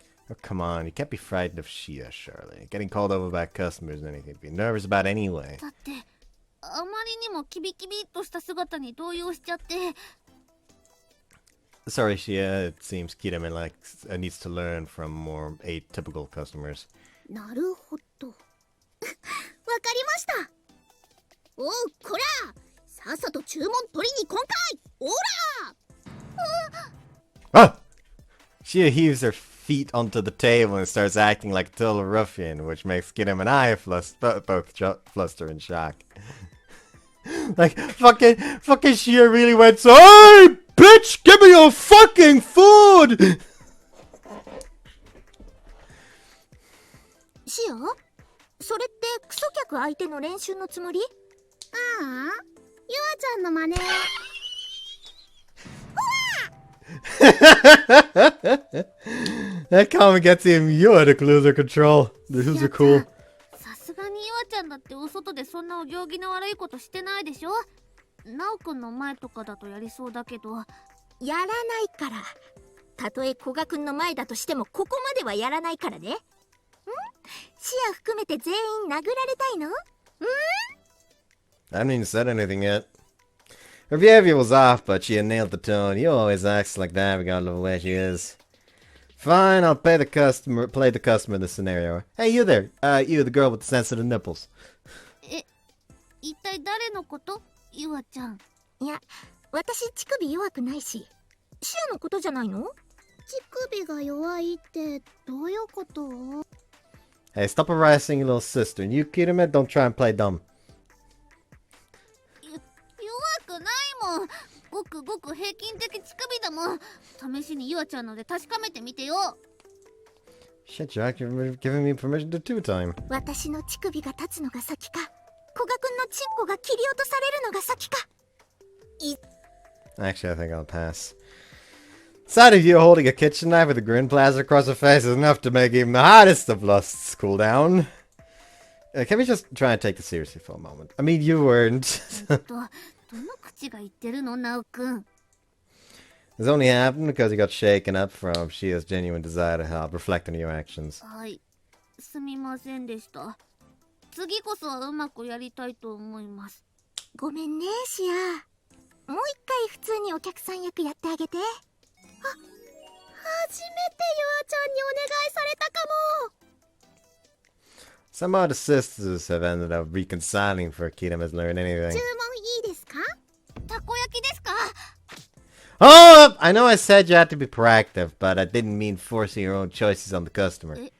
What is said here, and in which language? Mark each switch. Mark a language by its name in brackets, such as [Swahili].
[English] Oh, come on, you can't be frightened of Shia, Charlie. Getting called over by customers and anything to be nervous about anyway. [Japanese] だってあまりにもキビキビっとした姿に動揺しちゃって。 [English] Sorry, Shia. It seems Kirame needs to learn from more atypical customers. [Japanese] なるほど。わかりました。おう、こら、さっさと注文取りに来んかい。おら。 Ah! [English] Shia heaves her feet onto the table and starts acting like a total ruffian, which makes Kirame and I both fluster in shock. Like, fucking Shia really went, "Hey, bitch, give me your fucking food!" [Japanese] シア、それってクソ客相手の練習のつもり？ああ、ユアちゃんの真似。 [English] That comment gets him. You had to lose their control. This is cool. [Japanese] さすがにユアちゃんだってお外でそんなお行儀の悪いことしてないでしょ。ナオくんの前とかだとやりそうだけど。やらないから。たとえ古賀くんの前だとしてもここまではやらないからね。ん？シア含めて全員殴られたいの？ん？ [English] I haven't even said anything yet. Her behavior was off, but she had nailed the tone. You always acts like that, regardless of where she is. Fine, I'll play the customer in this scenario. Hey, you there. You, the girl with the sensitive nipples. [Japanese] 一体誰のこと？ユアちゃん。いや、私乳首弱くないし。シアのことじゃないの？乳首が弱いってどういうこと？ [English] Hey, stop harassing your little sister. And you, Kirame, don't try and play dumb. [Japanese] 弱くないもん。ごくごく平均的乳首だもん。試しにユアちゃんので確かめてみてよ。 [English] Shit, Jack, you're giving me permission to two-time. [Japanese] 私の乳首が立つのが先か、古賀くんのチンコが切り落とされるのが先か。 [English] Actually, I think I'll pass. Sight of you holding a kitchen knife with a grin plastered across her face is enough to make even the hottest of lusts cool down. Can we just try and take this seriously for a moment? I mean, you weren't. [Japanese] どの口が言ってるの、ナオくん。 [English] This only happened because you got shaken up from Shia's genuine desire to help, reflect on your actions. [Japanese] はい、すみませんでした。次こそはうまくやりたいと思います。ごめんね、シア。もう一回普通にお客さん役やってあげて。初めてユアちゃんにお願いされたかも。 [English] Some of the sisters have ended up reconciling before Kirame has learned [Japanese] 注 [English] anything. [Japanese] 文いいですか？たこ焼きですか？ [English] Oh, I know I said you had to be proactive, but I didn't mean forcing your own choices on the customer.